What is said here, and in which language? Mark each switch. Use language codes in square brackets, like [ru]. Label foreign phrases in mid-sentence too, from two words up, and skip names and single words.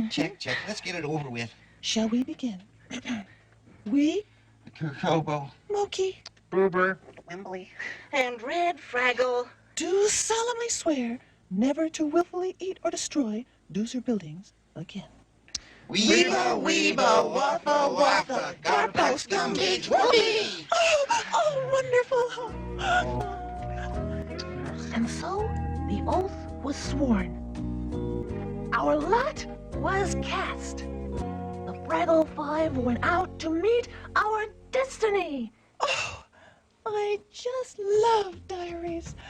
[en] Check. Let's get it over with. Shall we begin? We, Kobo. Moki, Boober. Wembley. And Red Fraggle. do solemnly swear never to willfully eat or destroy doozer buildings again. Weeba, weeba, waffa, waffa, garpost, gumbage, whoopee! Oh, wonderful! And so the oath was sworn. Our lot was cast. The Fraggle Five went out to meet our destiny. Oh, I just love diaries.